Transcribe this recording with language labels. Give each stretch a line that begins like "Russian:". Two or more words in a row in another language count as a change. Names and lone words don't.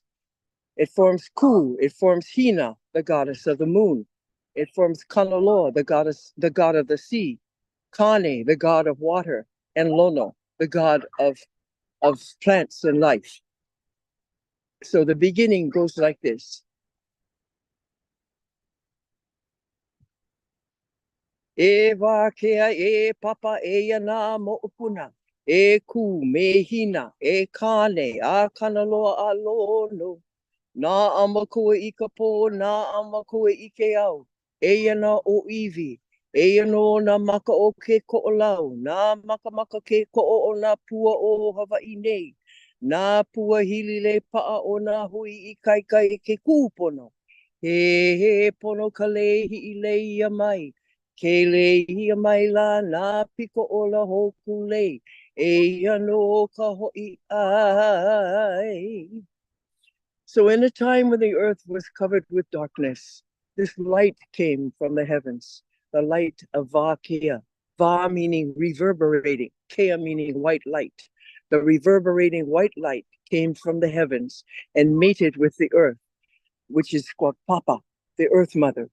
English: It forms Ku, it forms Hina, the goddess of the moon. It forms Kanaloa, the god of the sea, Kane, the god of water, and Lono, the god of plants and life. So the beginning goes like this.
Hawaiian: E Wakea, e Papa, e Yana Mo'upuna, e Ku, me Hina, e Kane, a Kanaloa a Lono. Na amakua I ka pō, na amakua I ke au. Eia na o iwi. Eia no na maka o ke ko'olau. Na maka ke ko'o o na pua o Hawaii nei. Na pua hili le pa'a o na hui I kaikai ke kūpono. He pono ka lehi I leia mai. Ke lehi mai la na piko o la hoku lei. Eia no ka hoi ai.
English: So in a time when the earth was covered with darkness, this light came from the heavens, the light of Vakea. Va meaning reverberating, Kea meaning white light. The reverberating white light came from the heavens and mated with the earth, which is called Papa, the Earth Mother.